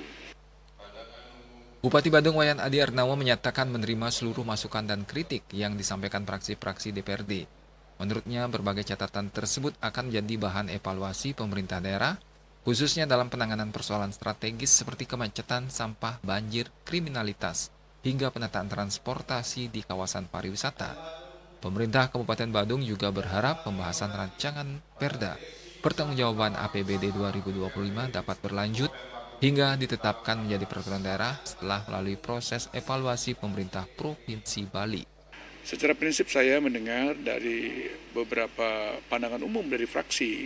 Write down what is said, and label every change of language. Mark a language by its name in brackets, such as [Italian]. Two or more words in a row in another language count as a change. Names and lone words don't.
[Indonesian] Bupati Badung Wayan Adi Arnamo menyatakan menerima seluruh masukan dan kritik yang disampaikan fraksi-fraksi DPRD. Menurutnya, berbagai catatan tersebut akan menjadi bahan evaluasi pemerintah daerah, khususnya dalam penanganan persoalan strategis seperti kemacetan, sampah, banjir, kriminalitas, hingga penataan transportasi di kawasan pariwisata. Pemerintah Kabupaten Badung juga berharap pembahasan rancangan Perda Pertanggungjawaban APBD 2025 dapat berlanjut hingga ditetapkan menjadi peraturan daerah setelah melalui proses evaluasi pemerintah Provinsi Bali. Secara prinsip saya mendengar dari beberapa pandangan umum dari fraksi.